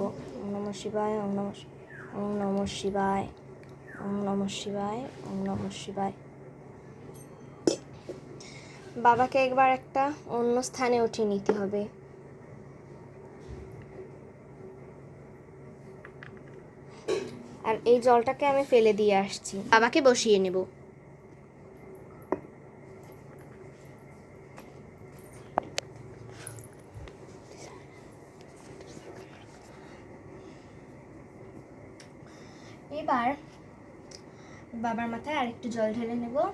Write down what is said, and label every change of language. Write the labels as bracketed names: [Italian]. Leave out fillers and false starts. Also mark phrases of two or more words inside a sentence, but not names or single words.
[Sanskrit] ওম নমঃ শিবায়, ওম নমঃ, ওম নমঃ শিবায়, ওম নমঃ শিবায়, ওম নমঃ শিবায়। [Bangla] বাবাকে একবার একটা অন্য স্থানে উঠিয়ে নিতে হবে। আর এই জলটাকে আমি ফেলে দিয়ে আসছি, বাবাকে বসিয়ে নেব। এবার বাবার মাথায় আরেকটু জল ঢেলে নেব।